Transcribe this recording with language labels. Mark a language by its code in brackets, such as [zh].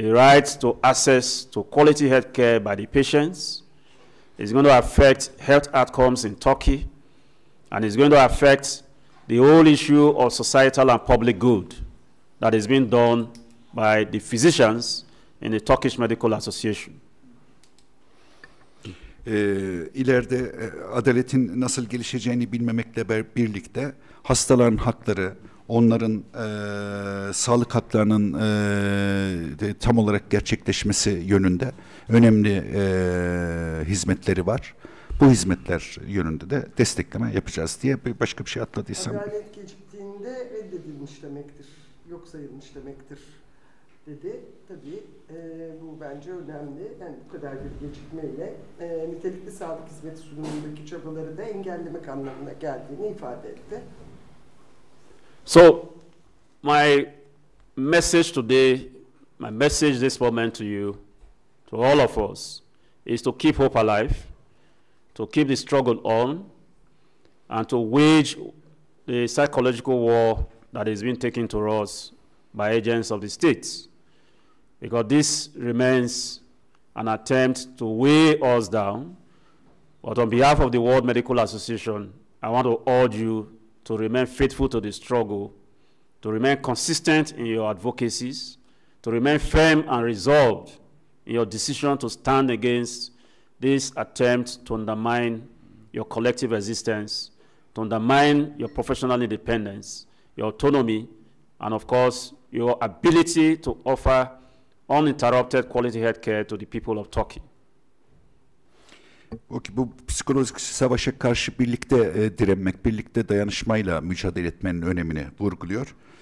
[en] the right to access to quality health care by the patients. It's going to affect health outcomes in Turkey, and it's going to affect the whole issue of societal and public good that is being done by the physicians in the Turkish Medical Association. [tr] İleride adaletin nasıl gelişeceğini bilmemekle birlikte hastaların hakları, onların sağlık haklarının tam olarak gerçekleşmesi yönünde önemli hizmetleri var. Bu hizmetler yönünde de destekleme yapacağız diye başka bir şey atladıysam. Adalet geciktiğinde reddedilmiş demektir, yok sayılmış demektir dedi. Tabii bu bence önemli. Yani bu kadar bir gecikmeyle nitelikli sağlık hizmeti sunumundaki çabaları da engellemek anlamına geldiğini ifade etti. [en] So, my message today, my message this moment to you, to all of us, is to keep hope alive, to keep the struggle on, and to wage the psychological war that is being taken to us by agents of the states. Because this remains an attempt to weigh us down. But on behalf of the World Medical Association, I want to urge you to remain faithful to the struggle, to remain consistent in your advocacies, to remain firm and resolved in your decision to stand against this attempt to undermine your collective existence, to undermine your professional independence, your autonomy, and of course, your ability to offer uninterrupted quality health care to the people of Turkey. [tr] Bu psikolojik savaşa karşı birlikte direnmek, birlikte dayanışmayla mücadele etmenin önemini vurguluyor.